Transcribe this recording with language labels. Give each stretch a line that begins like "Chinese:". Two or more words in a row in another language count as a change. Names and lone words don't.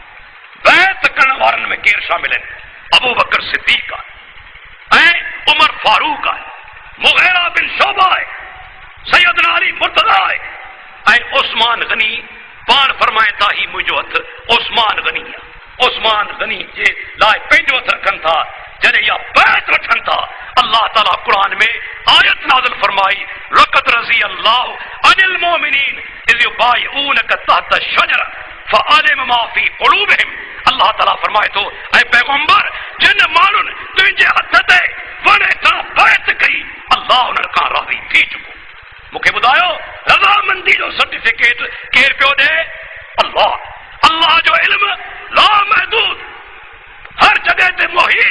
Sindhi: बैत करण वारनि में केरु शामिल आहिनि? अबू बकर सिद्दीक़ आहे ऐं उमर फारूक आहे, मुग़ीरा बिन शोबा आहे, सैयदना अली मुर्तज़ा आहे ऐं उस्मान गनी पाण फरमाए था ही मुंहिंजो हथु उस्मान गनी आहे। उस्मान गनी जे लाइ पंहिंजो हथु रखनि था जॾहिं इहा बैत वठनि था। अल्लाह ताला क़ुरान में आयत नाज़िल फरमाई
Arabic: لقد رضي الله عن المؤمنين إذ يبايعونك تحت الشجرة فعلم ما في قلوبهم.
Sindhi: अल्लाह ताला फरमाए थो ऐं पैगंबर जिन माण्हुनि तुंहिंजे हथ ते वण हेठां बैत कई अल्लाह उन्हनि खां राज़ी थी चुको। मूंखे ॿुधायो रज़ामंदी जो सर्टिफिकेट केरु पियो ॾे? अल्लाह। अल्लाह जो इल्म लामहदूद, हर जॻह ते मुहीत।